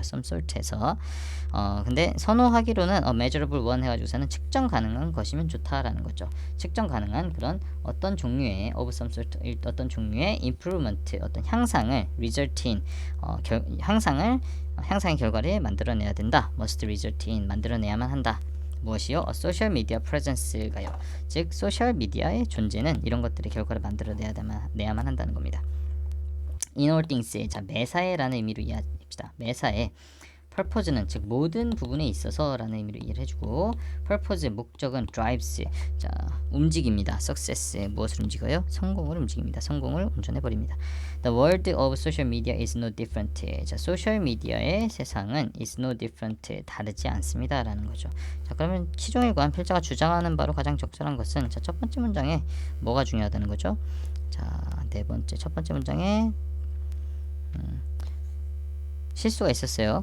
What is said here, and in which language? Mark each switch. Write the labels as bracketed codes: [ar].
[ko] some sort에서 근데 선호하기로는 [en] measurable one [ko] 해가지고서는 측정 가능한 것이면 좋다라는 거죠. 측정 가능한 그런 어떤 종류의 [en] of some sort [ko] 어떤 종류의 improvement 어떤 향상을 [en] result in [ko] 향상의 결과를 만들어내야 된다. [en] must result in [ko] 만들어내야만 한다. 무엇이요? 소셜 미디어 프레젠스가요. 즉 소셜 미디어의 존재는 이런 것들의 결과를 만들어내야만 한다는 겁니다. [en] in all things [ko] 자 매사에라는 의미로 이해합시다. 매사에 purpose는 즉 모든 부분에 있어서 라는 의미로 이해를 해주고 purpose 목적은 drives 자 움직입니다. success 무엇을 움직여요? 성공을 움직입니다. 성공을 운전해버립니다. [en] The world of social media is no different [ko] 자 소셜 미디어의 세상은 [en] is no different [ko] 다르지 않습니다 라는 거죠. 자 그러면 시종일관 필자가 주장하는 바로 가장 적절한 것은 자 첫 번째 문장에 뭐가 중요하다는 거죠? 자 네 번째 첫 번째 문장에 실수가 있었어요.